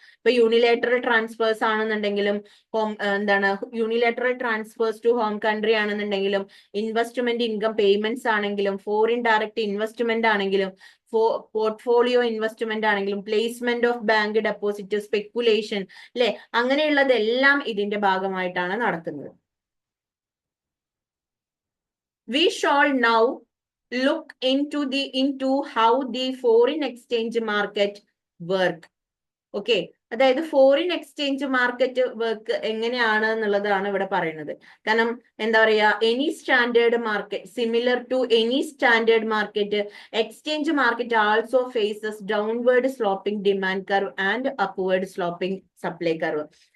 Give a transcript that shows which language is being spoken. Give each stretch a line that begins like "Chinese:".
Malayalam: ഇപ്പൊ unilateral transfers ആണെന്നുണ്ടെങ്കിലും unilateral transfers to home country ആണെന്നുണ്ടെങ്കിലും, ഇൻവെസ്റ്റ്മെന്റ് ഇൻകം പേയ്മെന്റ്സ് ആണെങ്കിലും, ഫോറിൻ ഡയറക്റ്റ് ഇൻവെസ്റ്റ്മെന്റ് ആണെങ്കിലും, പോർട്ട്ഫോളിയോ ഇൻവെസ്റ്റ്മെന്റ് ആണെങ്കിലും, placement of bank deposit, speculation അല്ലെ, അങ്ങനെയുള്ളതെല്ലാം ഇതിന്റെ ഭാഗമായിട്ടാണ് നടക്കുന്നത്.
English: We shall now look into how the foreign exchange market work.
Malayalam: Okay, അതായത് ഫോറിൻ എക്സ്ചേഞ്ച് മാർക്കറ്റ് വർക്ക് എങ്ങനെയാണ് എന്നുള്ളതാണ് ഇവിടെ പറയുന്നത്. കാരണം എന്താ പറയാ,
English: Any standard market similar to any standard market, exchange market also faces downward sloping demand curve and upward sloping supply curve.